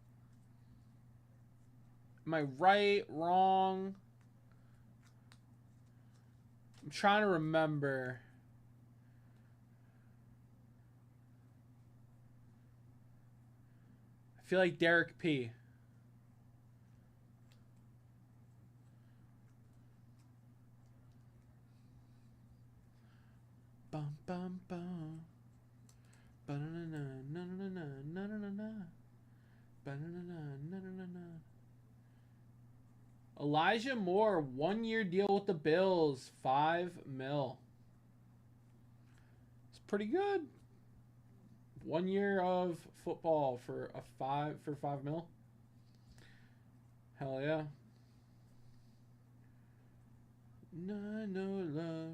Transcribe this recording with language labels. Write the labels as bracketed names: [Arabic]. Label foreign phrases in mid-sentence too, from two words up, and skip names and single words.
[English] Am I right? Wrong? I'm trying to remember. I feel like Derek P. Bum bum bum. Ba-na-na-na, na-na-na-na, na-na-na-na. Ba-na-na-na, na-na-na-na. Elijah Moore, 1-year deal with the Bills, $5 million. It's pretty good. 1 year of football for $5 million. Hell yeah. I know love.